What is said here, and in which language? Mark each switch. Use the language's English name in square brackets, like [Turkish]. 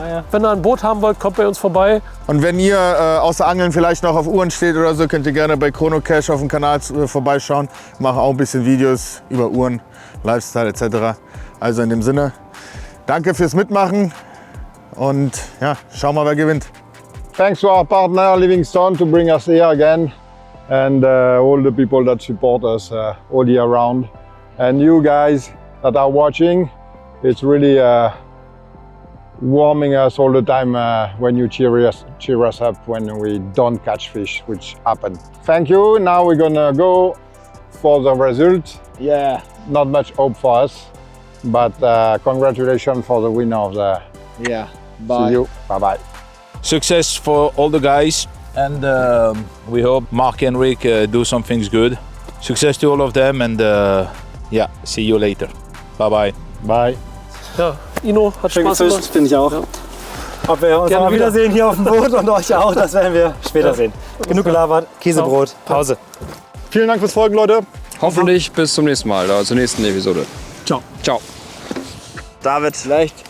[German] Wenn ihr ein Boot haben wollt, kommt bei uns vorbei. Und wenn ihr außer Angeln vielleicht noch auf Uhren steht oder so, könnt ihr gerne bei Chrono Cash auf dem Kanal vorbeischauen. Wir machen auch ein bisschen Videos über Uhren, Lifestyle etc. Also in dem Sinne, danke fürs Mitmachen und ja, schauen wir mal, wer gewinnt. [English] Thanks to our partner Livingstone to bring us here again and all the people that support us all year round. And you guys that are watching, it's really warming us all the time when you cheer us up when we don't catch fish, which happen. Thank you. Now we're gonna go for the result. Yeah. Not much hope for us, but congratulations for the winner of the. Yeah. Bye. See you. Bye bye. Success for all the guys, and we hope Mark and Rick do some things good. Success to all of them, and yeah, see you later. Bye bye. Bye. [German] Ja, Ino, hat Spaß gemacht. Finde ich auch. Ja. Ob wir uns mal wiedersehen hier auf dem Boot und euch auch, das werden wir später sehen. Genug gelabert, Käsebrot, Pause. Vielen Dank fürs Folgen, Leute. Hoffentlich bis zum nächsten Mal, zur nächsten Episode. Ciao. Ciao. David, vielleicht.